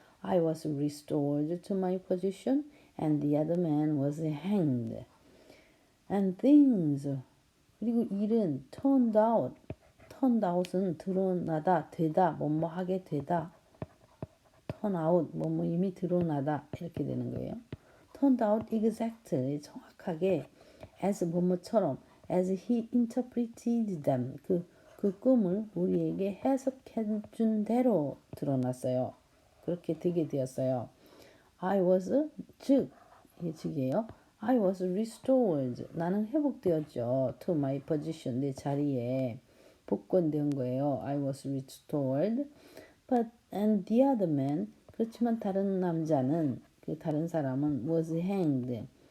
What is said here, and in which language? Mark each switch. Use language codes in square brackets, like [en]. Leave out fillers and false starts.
[en] I was restored to my position, and the other man was hanged. And things, [ko] 그리고 일은 turned out은 드러나다, 되다, 뭐뭐 하게 되다. turn out, 뭐뭐 이미 드러나다, 이렇게 되는 거예요. turned out exactly, 정확하게, as 뭐뭐처럼, [en] as he interpreted them, [ko] 그 꿈을 우리에게 해석해 준 대로 드러났어요. 그렇게 되게 되었어요. [en] I was, [ko] 이게 즉이에요. [en] I was restored. [ko] 나는 회복되었죠. [en] To my position. [ko] 내 자리에 복권된 거예요. [en] I was restored. And the other man. [ko] 그렇지만 다른 남자는, 그 다른 사람은 [en] was hanged.